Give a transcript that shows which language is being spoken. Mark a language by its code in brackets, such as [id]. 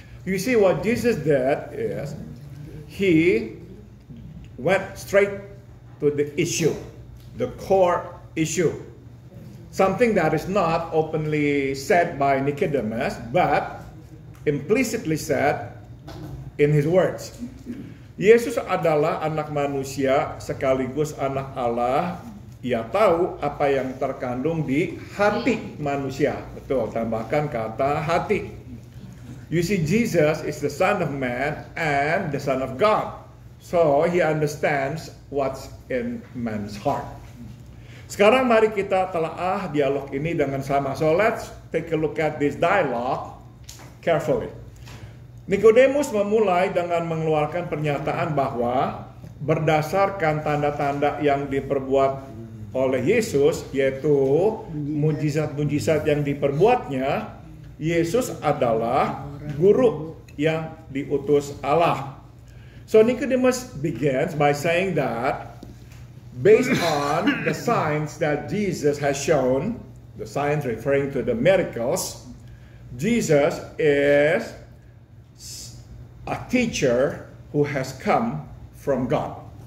[en] You see, what Jesus did is he went straight to the issue, the core issue. Something that is not openly said by Nicodemus, but implicitly said in his words. [id] Yesus adalah anak manusia sekaligus anak Allah. Ia tahu apa yang terkandung di hati manusia. Betul, tambahkan kata hati. [en] You see, Jesus is the Son of Man and the Son of God. So he understands what's in man's heart. [id] Sekarang mari kita telaah dialog ini dengan sama. [en] So let's take a look at this dialogue carefully. [id] Nikodemus memulai dengan mengeluarkan pernyataan bahwa berdasarkan tanda-tanda yang diperbuat oleh Yesus, yaitu mujizat-mujizat yang diperbuatnya, Yesus adalah guru yang diutus Allah. [en] So Nicodemus begins by saying that based on the signs that Jesus has shown, the signs referring to the miracles, Jesus is a teacher who has come from God.